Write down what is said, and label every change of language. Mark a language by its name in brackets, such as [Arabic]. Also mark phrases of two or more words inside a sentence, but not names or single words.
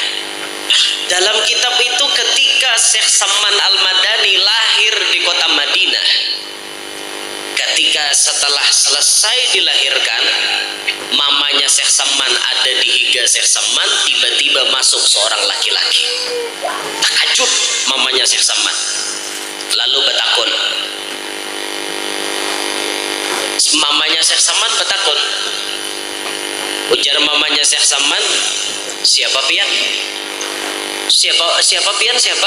[Indonesian] Dalam kitab itu ketika Syekh Samman Al-Madani lahir di kota Madinah, ketika setelah selesai dilahirkan, mamanya Syekh Samman ada di higa Syekh Samman, tiba-tiba masuk seorang laki-laki. Takjub mamanya Syekh Samman, lalu bertakun. Mamanya Syekh Samman bertakun. Ujar mamanya Syekh Samman, [Banjar] siapa pian? Siapa pian siapa?